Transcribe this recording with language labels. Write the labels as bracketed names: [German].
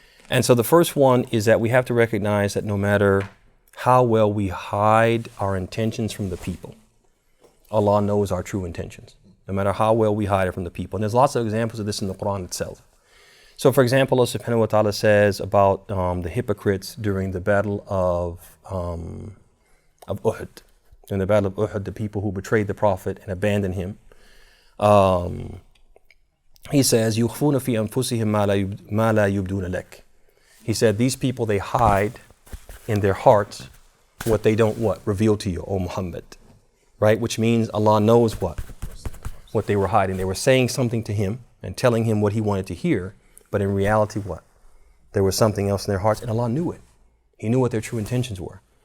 [English] And so the first one is that we have to recognize that no matter how well we hide our intentions from the people, Allah knows our true intentions, no matter how well we hide it from the people. And there's lots of examples of this in the Quran itself. So for example, Allah subhanahu wa ta'ala says about the hypocrites during the battle of Uhud. In the battle of Uhud, the people who betrayed the Prophet and abandoned him. He says, [Arabic] يُخْفُونَ فِي أَنفُسِهِمْ مَا لَا يُبْدُونَ لَكَ. [English] He said, these people, they hide in their hearts what they don't reveal to you, O Muhammad. Right? Which means Allah knows what they were hiding. They were saying something to him and telling him what he wanted to hear. But in reality, what? There was something else in their hearts, and Allah knew it. He knew what their true intentions were.